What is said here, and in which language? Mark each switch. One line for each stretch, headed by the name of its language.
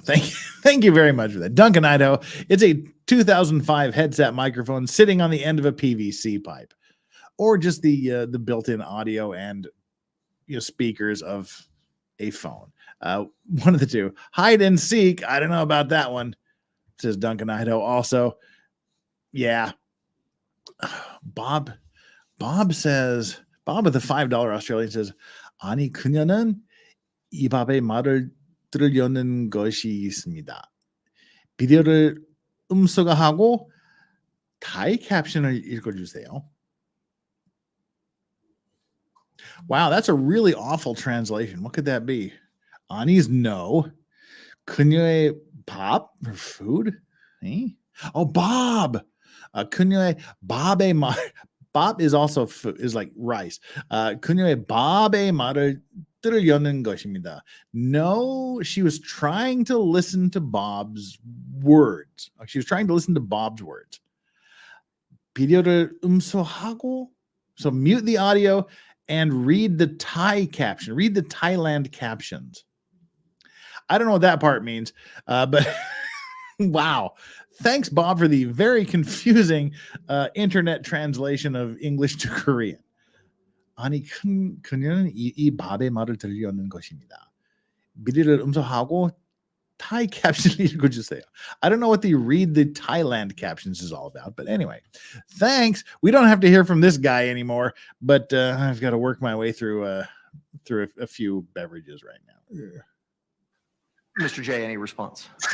English: Thank you very much for that. Duncan Idaho. It's a 2005 headset microphone sitting on the end of a PVC pipe. or just the built-in audio and speakers of a phone. One of the two. Hide and seek. I don't know about that one, says Duncan Idaho. Also, yeah. Bob says, Bob with the $5 Australian says,
Korean: 아니 그녀는 이 밥의 말을 들으려는 것이 있습니다. 비디오를 음소거하고 타이 캡션을 읽어주세요.
English: Wow, that's a really awful translation. What could that be? Ani's no.
Korean: 그녀의 밥
English: or food? Eh? Oh, Bob.
Korean: 그녀의 밥의 말.
English: Bob is also food, is like rice.
Korean: 그녀의 밥의 말을 들으려는 것입니다.
English: No, she was trying to listen to Bob's words. She was trying to listen to Bob's words.
Korean: 비디오를 음소하고,
English: so mute the audio and read the Thai caption. Read the Thailand captions. I don't know what that part means, but wow. Thanks, Bob, for the very confusing internet translation of English to Korean.
Korean: 아니, 그녀는 이 밥의 말을 들으려는 것입니다. 비디오를 음소하고
English: Thai caption
Korean: 읽어주세요.
English: I don't know what the read the Thailand captions is all about, but anyway, thanks. We don't have to hear from this guy anymore, but I've got to work my way through a few beverages right now. Mr. J, any response?